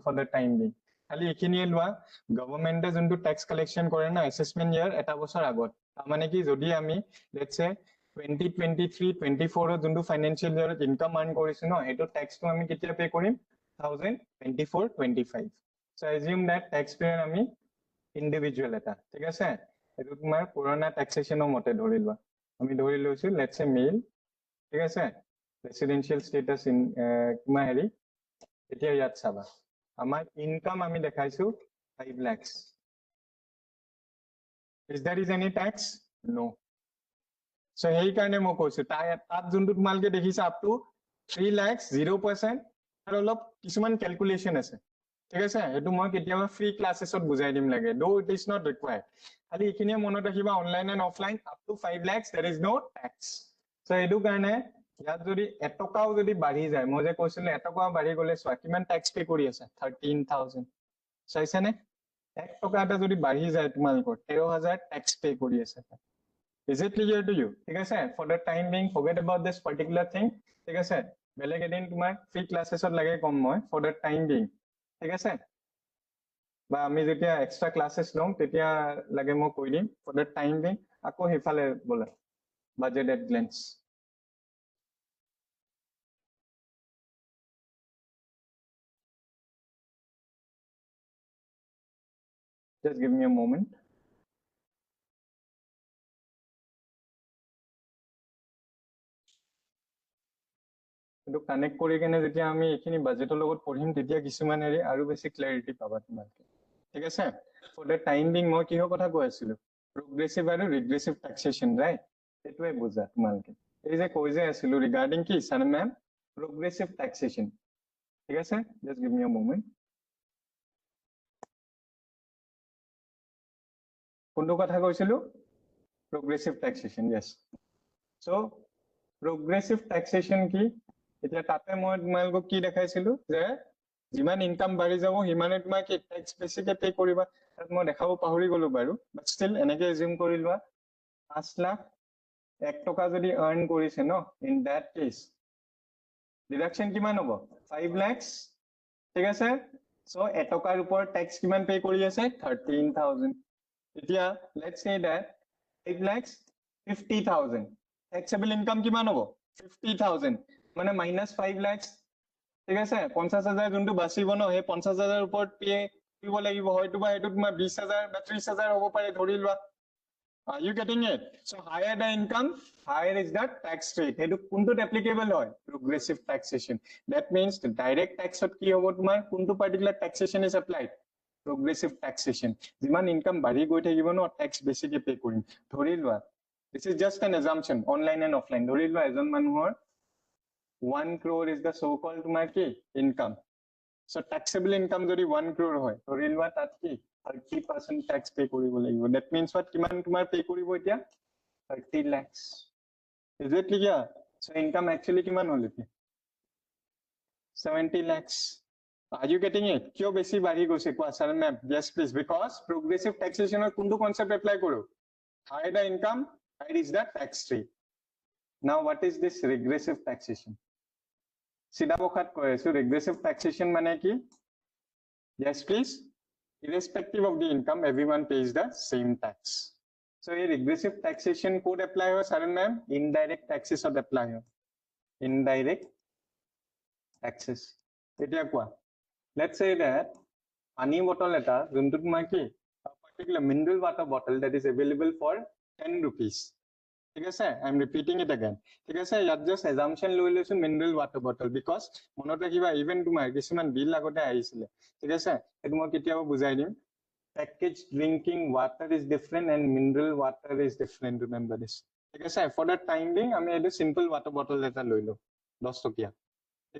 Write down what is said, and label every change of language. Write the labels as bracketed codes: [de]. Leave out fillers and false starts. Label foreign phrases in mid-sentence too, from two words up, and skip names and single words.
[en] for the time being [as] খালি এইখিনিয়ে লোৱা গভৰ্ণমেণ্টে যোনটো [en] tax collection [as] কৰে না [en] assessment year [as] এটা বছৰ আগত মানে কি যদি আমি [en] let's say [as] 2023-24 যোনটো [en] financial year income earn [as] কৰিছো ন সেইটো টেক্সটো আমি কেতিয়া পে কৰিম 2024-25 [en] so assume that taxpayer [as] আমি ইন্ডিভিজুৱেল এটা ঠিক আছে এইটো তোমাৰ পুৰণা ট্যাক্সেশনৰ মতে ধৰি লোৱা আমি ধৰি লৈছো [en] let's say [as] মেইল ঠিক আছে [en] residential status in [as] কিমান হেৰি এতিয়া ইয়াত চাবা আমাৰ ইনকাম আমি দেখাইছো 5 lakhs [en] is there is any tax no so [as] হেই কাৰণে মই কৈছো তাত যোনটো তোমালকে দেখিছা [en] up to 3 lakhs 0% [as] আৰু অলপ কিছুমান ক্যালকুলেশন আছে ঠিক আছে এটো মই কেতিয়াবা [en] free classes [as] বুজাই দিম লাগে [en] though it is not required [as] খালি ইখিনিয়ে মনত ৰাখিবা [en] online and offline up to 5 lakhs there is no tax so [as] এটো কাৰণে ইয়াত যদি এটকাও যদি বাঢ়ি যায় মই যে কৈছিলো এটকাও বাঢ়ি গলে চোৱা কিমান [en] tax pay [as] কৰি আছে 13000 চাইছানে এক টকা এটা যদি বাঢ়ি যায় তোমালোকৰ 13000 [en] tax pay [as] কৰি আছে [en] Is it clear to you? [as] ঠিক আছে [en] for the time being forget about this particular thing [as] ঠিক আছে বেলেগ এদিন তোমাৰ [en] free classes [as] লাগে কম মই [en] for the time being [as] ঠিক আছে বা আমি যেতিয়া [en] extra classes [as] লম তেতিয়া লাগে মই কৈ দিম [en] for the time being [as] আকৌ হেফালে বলা [en] budget at glance just give me a moment to connect [as] কৰি কেনে যেতিয়া আমি এখিনি বাজেটৰ লগত পঢ়িম তেতিয়া কিছুমান হেৰি আৰু বেছি ক্লাৰিটি পাবা তোমালোকে ঠিক আছে [en] for the time being [as] মই কিহৰ কথা কৈ আছিলো progressive আৰু [en] regressive taxation right [as] এটোৱে বুজা তোমালোকে এই যে কৈ যে আছিলো regarding কি [en] sir ma'am progressive taxation [as] ঠিক আছে [en] just give me a moment [as] কোনটো কথা কৈছিলো [en] progressive taxation yes so progressive taxation [as] কি এতিয়া তাতে মই তোমালোকক কি দেখাইছিলো যে যিমান ইনকাম বাঢ়ি যাব হিমানে তোমাক কি ট্যাক্স বেছিকে পে কৰিবা তাত মই দেখাব পাহৰি গলো বাৰু [en] but still [as] এনেকে এজিউম কৰি লোৱা 5 লাখ 1 টকা যদি আৰ্ন কৰিছে ন [en] in that case deduction [as] কিমান হ'ব 5 lakhs ঠিক আছে সো 1 টকাৰ ওপৰত ট্যাক্স কিমান পে কৰি আছে 13000 এতিয়া [en] let's say that [as] 5 lakhs 50000 [en] taxable income [as] কিমান হ'ব 50000 মানে -5 lakhs ঠিক আছে 50000 যোনটো বাচিব ন হে 50000 ওপৰত পে কৰিব লাগিব হয়তো বা এটো তোমাৰ 20000 বা 30000 হ'ব পাৰে ধৰি লোৱা [en] are you getting it so higher the income higher is the tax rate [as] এটো [en] কোনটোত applicable হয় progressive taxation that means the direct tax [as] ত কি হ'ব তোমাৰ কোনটো [en] particular taxation is applied progressive taxation যিমান [as] ইনকাম বাঢ়ি গৈ থাকিব ন ট্যাক্স বেছিকে পে কৰিম ধৰি লোৱা [en] this is just an assumption online and offline [as] ধৰি লোৱা এজন মানুহৰ 1 crore [en] is the so called [as] তোমাৰ কি [en] income so taxable income [as] যদি 1 crore হয় ধৰি লোৱা তাত কি 30% [en] tax pay [as] কৰিব লাগিব [en] that means what [as] কিমান তোমাৰ pay কৰিব এতিয়া 30 lakhs [en] is it clear so income actually [as] কিমান হ'ল এতিয়া [en] 70 lakhs are you getting it [as] কিয় বেছি বাঢ়ি গৈছে কোৱা [en] sir ma'am yes please because progressive taxation [as] ৰ কোনটো [en] concept apply কৰো higher the income higher is the tax rate now what is this regressive taxation [as] সিধা বখাত কৈ [en] আছো regressive taxation [as] মানে কি [en] yes please irrespective of the income everyone pays the same tax so a regressive taxation code apply hoy sir ma'am indirect taxes of apply hoy indirect taxes [as] এতিয়া কোৱা [en] let's say that pani bottle [as] এটা যোনটো তোমাৰ কি [en] a particular mineral water bottle that is available for 10 rupees [as] ঠিক আছে [en] I am repeating it again [as] ঠিক আছে ইয়াত [en] just assumption [as] লৈ লৈছো [en] mineral water bottle because [as] মনত ৰাখিবা ইভেন তোমাৰ কিছুমান বিল আগতে আহিছিলে ঠিক আছে সেইটো মই কেতিয়াবা বুজাই দিম [en] packaged drinking water is different and mineral water is different remember this [as] ঠিক আছে [en] for the time being [as] আমি এটা [en] simple water bottle [as] এটা লৈ লো 10 টকীয়া ঠিক